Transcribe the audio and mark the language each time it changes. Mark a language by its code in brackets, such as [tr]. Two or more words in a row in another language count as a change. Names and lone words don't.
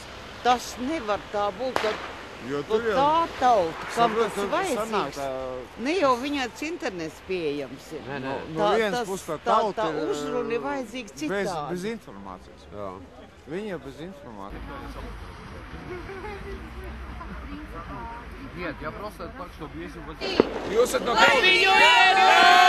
[lv] Tas nevar tā būt, ka tā tauta, kam tas vajadzīgs, ne jau viņai tas internets pieejams ir. No vienas puses tā tauta tā uzruna ir vajadzīga citādi. Bez informācijas. Jā. Viņa bez informācijas. [ru] Нет, я просто так, чтобы если бы... [lv] Jūs esat no... [en] Happy New Year!